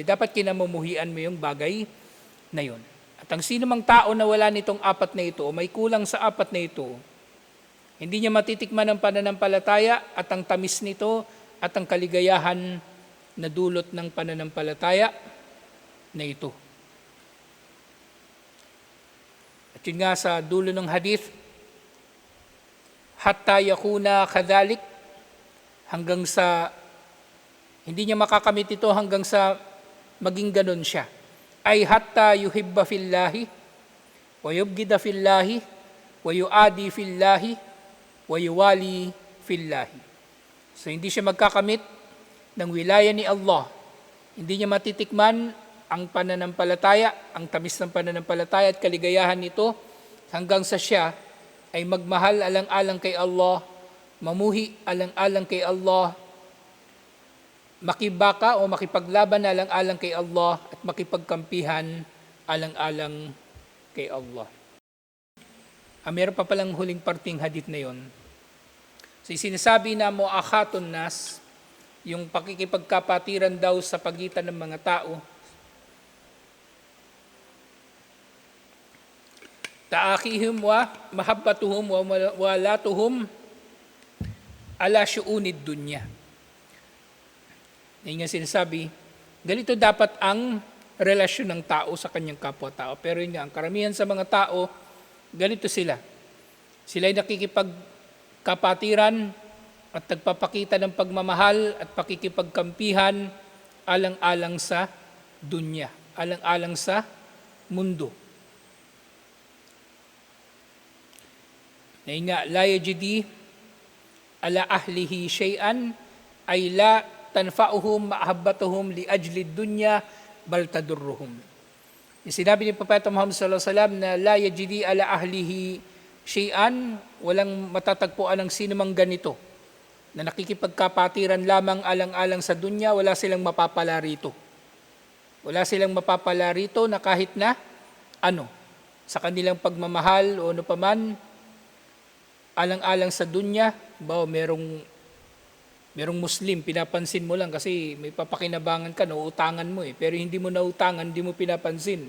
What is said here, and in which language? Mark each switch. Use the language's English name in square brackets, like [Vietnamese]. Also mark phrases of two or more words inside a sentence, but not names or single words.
[Filipino] Dapat kinamumuhian mo yung bagay na yun. At ang sino mang tao na wala nitong apat na ito, o may kulang sa apat na ito, hindi niya matitikman ang pananampalataya at ang tamis nito at ang kaligayahan na dulot ng pananampalataya na ito. At yun nga sa dulo ng hadith, [Arabic] حتى يكون كذلك, [Filipino] hanggang sa hindi niya makakamit ito hanggang sa maging ganun siya. [Arabic] Ay حتى يحب في الله ويبغض في الله ويعادي في الله ويوالي في الله. [Filipino] So hindi siya magkakamit ng wilaya ni Allah. Hindi niya matitikman ang pananampalataya, ang tamis ng pananampalataya at kaligayahan nito hanggang sa siya ay magmahal alang-alang kay Allah, mamuhi alang-alang kay Allah, makibaka o makipaglaban alang-alang kay Allah at makipagkampihan alang-alang kay Allah. Meron pa palang huling parting hadith na yon. So sinasabi na [Arabic] مؤاخاة الناس, [Filipino] yung pakikipagkapatiran daw sa pagitan ng mga tao, [Arabic] تآخيهم ومحبتهم وولاؤهم على شؤون الدنيا. [Filipino] Yung nga sinasabi, ganito dapat ang relasyon ng tao sa kanyang kapwa-tao. Pero yun nga, ang karamihan sa mga tao, ganito sila. Sila'y nakikipagkapatiran at nagpapakita ng pagmamahal at pakikipagkampihan alang-alang sa dunya, alang-alang sa mundo. Ngayon nga, [Arabic] لا يجدي على أهله شيئا أي لا تنفعهم محبتهم لأجل دنيا بل تضرهم. [Filipino] Yung sinabi ni Propeta Muhammad [Arabic] صلى الله عليه وسلم [Filipino] na [Arabic] لا يجدي على أهله شيئا, [Filipino] walang matatagpuan ng sino mang ganito na nakikipagkapatiran lamang alang-alang sa dunya, wala silang mapapala rito. Wala silang mapapala rito na kahit na ano, sa kanilang pagmamahal o ano paman, alang-alang sa dunya, ba merong Muslim, pinapansin mo lang kasi may papakinabangan ka, nauutangan mo pero hindi mo nautangan, hindi mo pinapansin.